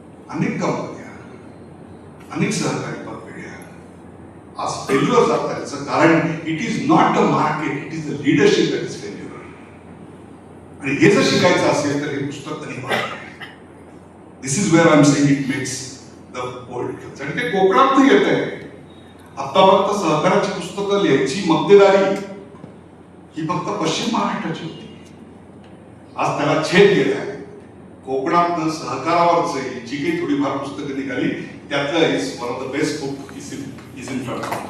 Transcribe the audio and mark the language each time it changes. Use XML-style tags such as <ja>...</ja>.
<mr>अनेक कंपन्या, अनेक सहकारी कंपन्या आज फेल्युअर जातात. त्याचं कारण</mr> <en>It is not the market, it is the leadership that is failure.</en> <mr>आणि हे जर शिकायचं असेल तर हे पुस्तक अनिवार्य आहे.</mr> <en>This is where I am saying it makes the world.</en> <mr>आणि ते कोकणात येत आहे. आतापर्यंत सहकाराची पुस्तकं लिहायची मक्तेदारी ही फक्त पश्चिम महाराष्ट्राची होती. आज त्याला छेद गेलाय. कोकणात सहकारावरच जी काही थोडीफार पुस्तकं निघाली त्यातलं</mr> <en>Is one of the best book is in front.</en>